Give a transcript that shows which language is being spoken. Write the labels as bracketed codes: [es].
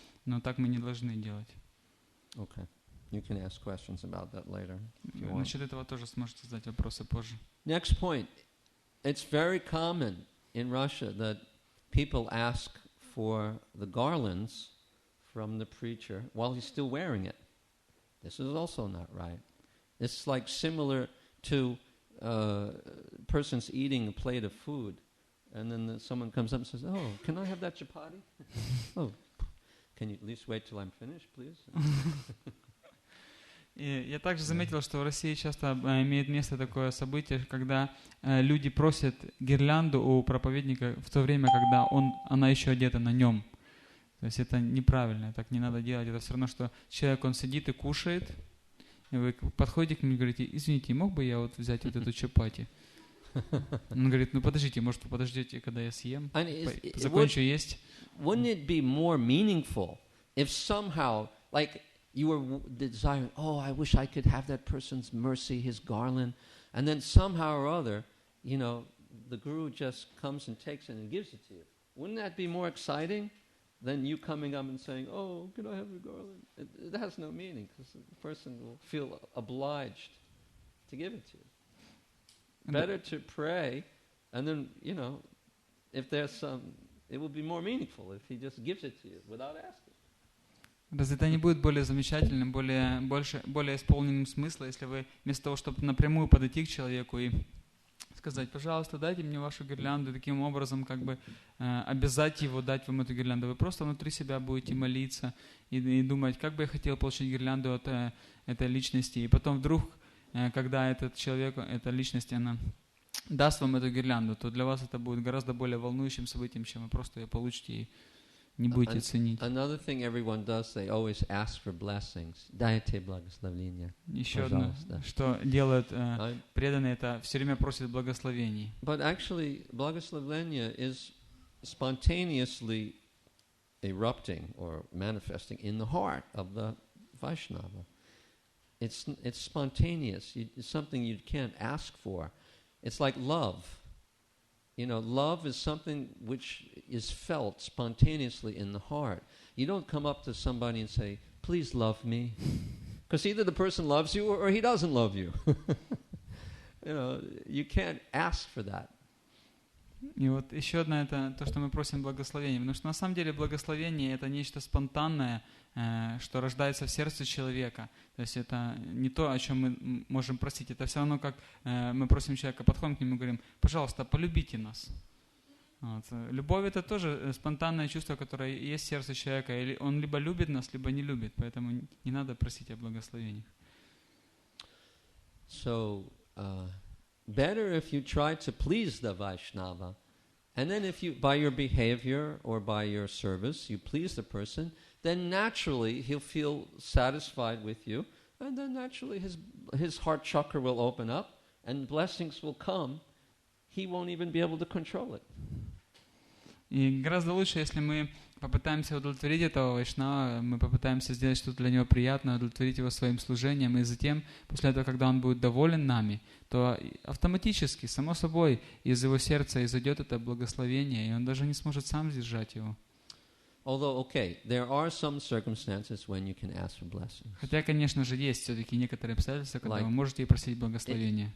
[ru] Но так мы не должны делать. [en] Okay. You can ask questions about that later. [ru] Насчет этого тоже сможете задать вопросы позже. [en] Next point. It's very common in Russia that people ask for the garlands from the preacher while he's still wearing it. This is also not right. It's like similar to persons eating a plate of food, and then someone comes up and says, "Oh, can I have that chapati?" Oh, can you at least wait till I'm finished, please? [ru] И я также заметил, что в России часто имеет место такое событие, когда люди просят гирлянду у проповедника в то время, когда она еще одета на нем. То есть это неправильно, так не надо делать. Это все равно, что человек, он сидит и кушает, и вы подходите к нему и говорите: извините, мог бы я вот взять вот эту чапати? Он говорит: ну подождите, может вы подождете, когда я съем, закончу есть. [en] Wouldn't it be more meaningful if somehow, like, you were desiring, oh, I wish I could have that person's mercy, his garland, and then somehow or other, you know, the guru just comes and takes it and gives it to you. Wouldn't that be more exciting than you coming up and saying, oh, can I have your garland? It has no meaning because the person will feel obliged to give it to you. Better to pray, and then, you know, if there's some, it will be more meaningful if he just gives it to you without asking. [ru] Разве это не будет более замечательным, более исполненным смысла, если вы вместо того, чтобы напрямую подойти к человеку и сказать: пожалуйста, дайте мне вашу гирлянду, таким образом как бы обязать его дать вам эту гирлянду. Вы просто внутри себя будете молиться и думать: как бы я хотел получить гирлянду от этой личности. И потом вдруг, когда этот человек, эта личность, она даст вам эту гирлянду, то для вас это будет гораздо более волнующим событием, чем вы просто ее получите и не будете ценить. [en] Another thing everyone does, they always ask for blessings. [ru] Дайте благословения. Еще одно, что делают преданные, это все время просят благословений. [en] But actually, благословение is spontaneously erupting or manifesting in the heart of the Vaishnava. It's spontaneous. It's something you can't ask for. It's like love. You know, love is something which is felt spontaneously in the heart. You don't come up to somebody and say, please love me. Because either the person loves you or he doesn't love you. You know, you can't ask for that. [ru] И вот еще одно, это то, что мы просим благословения. Потому что на самом деле благословение — это нечто спонтанное, что рождается в сердце человека. То есть это не то, о чем мы можем просить. Это все равно, как мы просим человека, подходим к нему и говорим: пожалуйста, полюбите нас. Вот. Любовь — это тоже спонтанное чувство, которое есть в сердце человека. Или он либо любит нас, либо не любит. Поэтому не надо просить о благословениях. [en] So, better if you try to please the Vaishnava, and then if you, by your behavior or by your service, you please the person, then naturally he'll feel satisfied with you, and then naturally his heart chakra will open up, and blessings will come. He won't even be able to control it. [ru] И гораздо лучше, если мы попытаемся удовлетворить этого вайшнава, мы попытаемся сделать что-то для него приятное, удовлетворить его своим служением, и затем, после этого, когда он будет доволен нами, то автоматически, само собой, из его сердца изойдет это благословение, и он даже не сможет сам сдержать его. [en] Although, okay, there are some circumstances when you can ask for blessings. [ru] Хотя, конечно же, есть все-таки некоторые обстоятельства, когда вы можете просить благословения.